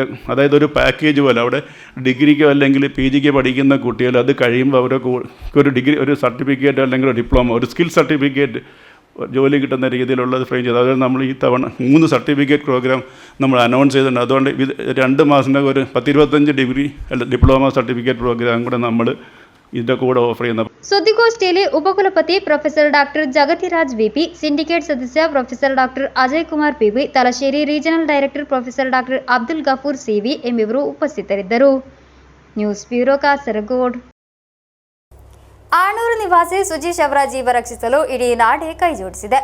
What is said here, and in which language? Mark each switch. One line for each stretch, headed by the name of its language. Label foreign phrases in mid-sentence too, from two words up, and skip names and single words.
Malayalam: അതായത് ഒരു പാക്കേജ് പോലെ അവിടെ ഡിഗ്രിക്കോ അല്ലെങ്കിൽ PGക്കോ പഠിക്കുന്ന കുട്ടികൾ അത് കഴിയുമ്പോൾ അവർക്ക് ഒരു ഡിഗ്രി, ഒരു സർട്ടിഫിക്കറ്റ് അല്ലെങ്കിൽ ഒരു ഡിപ്ലോമ, ഒരു
English: skill certificate
Malayalam: ജോലി കിട്ടുന്ന രീതിയിലുള്ളത് ഫ്രെയിം ചെയ്തു. അതുകൊണ്ട് നമ്മൾ ഈ തവണ 3
English: certificate program
Malayalam: നമ്മൾ അനൗൺസ് ചെയ്തിട്ടുണ്ട്. അതുകൊണ്ട് 2 മാസത്തിനകം ഒരു 10-25 ഡിഗ്രി അല്ല
English: diploma certificate program
Malayalam: കൂടെ നമ്മൾ ഇതിൻ്റെ കൂടെ ഓഫർ ചെയ്യുന്നത്.
Kannada: ಸುದ್ದಿಗೋಷ್ಠಿಯಲ್ಲಿ ಉಪಕುಲಪತಿ ಪ್ರೊಫೆಸರ್ ಡಾಕ್ಟರ್ ಜಗತಿರಾಜ್ ವಿಪಿ, ಸಿಂಡಿಕೇಟ್ ಸದಸ್ಯ ಪ್ರೊಫೆಸರ್ ಡಾಕ್ಟರ್ ಅಜಯ್ ಕುಮಾರ್ ಪಿಬಿ, ತಲಶೇರಿ
English: regional director professor doctor
Kannada: ಅಬ್ದುಲ್ ಗಫೂರ್ ಸಿವಿ ಎಂಬಿವರು ಉಪಸ್ಥಿತರಿದ್ದರು.
English: news bureau ಕಾಸರಗೋಡ್.
Kannada: ಆಣೂರು ನಿವಾಸಿ ಸುಜೀಶ್ ಅವರ ಜೀವ ರಕ್ಷಿಸಲು ಇಡೀ ನಾಡೇ ಕೈಜೋಡಿಸಿದೆ.